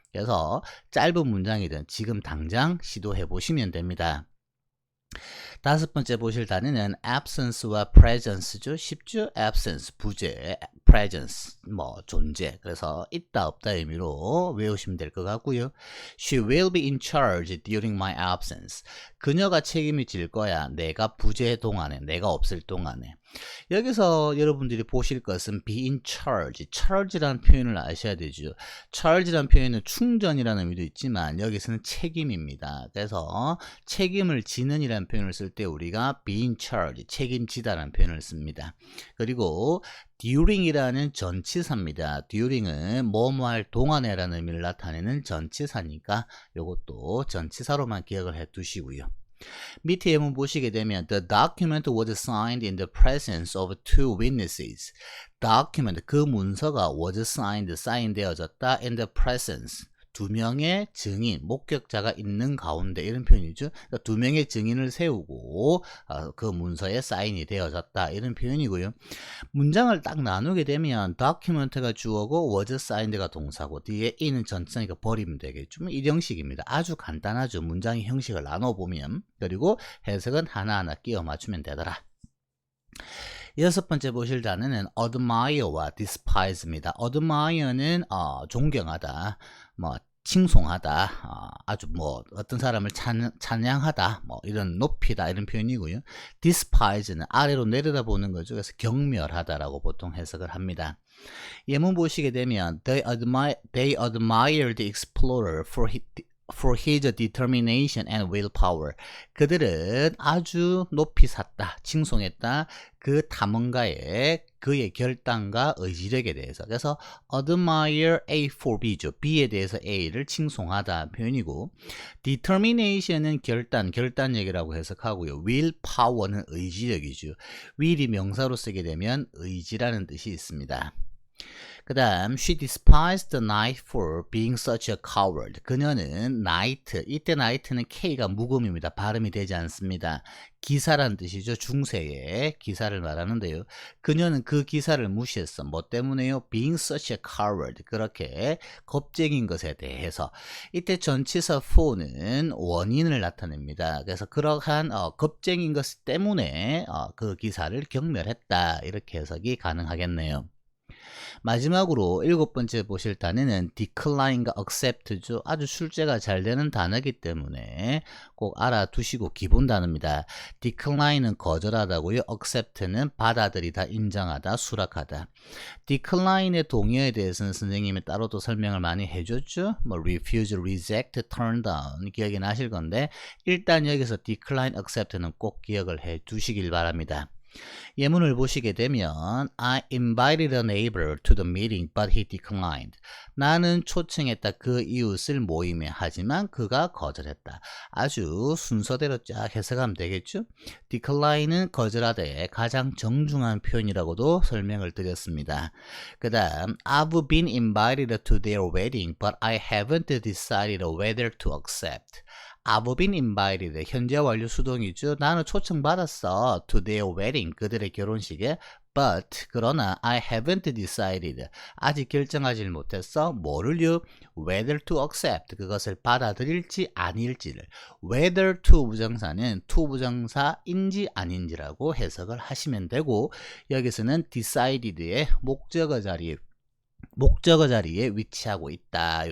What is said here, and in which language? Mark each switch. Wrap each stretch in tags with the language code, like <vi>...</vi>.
<ko>그래서 짧은 문장이든 지금 당장 시도해 보시면 됩니다. 다섯 번째 보실 단어는 absence와 presence죠. 쉽죠? absence, 부재, presence, 존재. 그래서 있다, 없다 의미로 외우시면 될 것 같고요.</ko> <en>She will be in charge during my absence.</en> <ko>그녀가 책임을 질 거야. 내가 부재 동안에, 내가 없을 동안에. 여기서 여러분들이 보실 것은 be in charge, charge라는 표현을 아셔야 되죠. charge라는 표현은 충전이라는 의미도 있지만 여기서는 책임입니다. 그래서 책임을 지는 이라는 표현을 쓸 때 우리가 be in charge, 책임지다라는 표현을 씁니다. 그리고 during이라는 전치사입니다. during은 뭐뭐할 동안에라는 의미를 나타내는 전치사니까 이것도 전치사로만 기억을 해 두시고요. 밑에 예문 보시게 되면</ko> <en>The document was signed in the presence of two witnesses. document,</en> <ko>그 문서가</ko> <en>was signed,</en> <ko>사인되어졌다</ko> <en>in the presence,</en> <ko>두 명의 증인, 목격자가 있는 가운데 이런 표현이죠. 그러니까 두 명의 증인을 세우고 그 문서에 사인이 되어졌다 이런 표현이고요. 문장을 딱 나누게 되면 document가 주어고 was signed가 동사고 뒤에 in은 전치사니까 버리면 되겠죠. 이 형식입니다. 아주 간단하죠. 문장의 형식을 나눠보면. 그리고 해석은 하나하나 끼워 맞추면 되더라. 여섯 번째 보실 단어는 admire와 despise입니다. admire는 존경하다, 뭐 칭송하다, 아주 뭐 어떤 사람을 찬양하다, 뭐 이런 높이다 이런 표현이고요. despise는 아래로 내려다보는 거죠. 그래서 경멸하다라고 보통 해석을 합니다. 예문 보시게 되면</ko> <en>they admire the explorer for his determination and willpower.</en> <ko>그들은 아주 높이 샀다, 칭송했다. 그 탐험가의 그의 결단과 의지력에 대해서. 그래서 admire A for B죠. B에 대해서 A를 칭송하다 표현이고, determination은 결단력이라고 해석하고요. willpower는 의지력이죠. will이 명사로 쓰게 되면 의지라는 뜻이 있습니다. 그 다음</ko> <en>she despised the knight for being such a coward.</en> <ko>그녀는 knight, 이때 knight는 K가 묵음입니다. 발음이 되지 않습니다. 기사란 뜻이죠. 중세의 기사를 말하는데요. 그녀는 그 기사를 무시했어. 뭐 때문에요?</ko> <en>being such a coward.</en> <ko>그렇게 겁쟁인 것에 대해서. 이때 전치사 for는 원인을 나타냅니다. 그래서 그러한 겁쟁인 것 때문에 그 기사를 경멸했다. 이렇게 해석이 가능하겠네요. 마지막으로 일곱 번째 보실 단어는 decline과 accept죠. 아주 출제가 잘 되는 단어이기 때문에 꼭 알아두시고 기본 단어입니다. decline은 거절하다고요. accept는 받아들이다, 인정하다, 수락하다. decline의 동의어에 대해서는 선생님이 따로도 설명을 많이 해줬죠. 뭐 refuse, reject, turn down 기억이 나실 건데 일단 여기서 decline, accept는 꼭 기억을 해 두시길 바랍니다. 예문을 보시게 되면</ko> <en>I invited a neighbor to the meeting but he declined.</en> <ko>나는 초청했다 그 이웃을 모임에 하지만 그가 거절했다. 아주 순서대로 쫙 해석하면 되겠죠. decline은 거절하다의 가장 정중한 표현이라고도 설명을 드렸습니다. 그 다음</ko> <en>I've been invited to their wedding but I haven't decided whether to accept. I've been invited.</en> <ko>현재 완료 수동이죠. 나는 초청받았어.</ko> <en>To their wedding. 그들의 결혼식에. But</en> <ko>그러나</ko> <en>I haven't decided.</en> <ko>아직 결정하지 못했어. 뭐를요?</ko> <en>Whether to accept.</en> <ko>그것을 받아들일지 아닐지를. Whether to 부정사는 to 부정사인지 아닌지라고 해석을 하시면 되고 여기서는 decided의 목적어 자리에 위치하고 있다.</ko>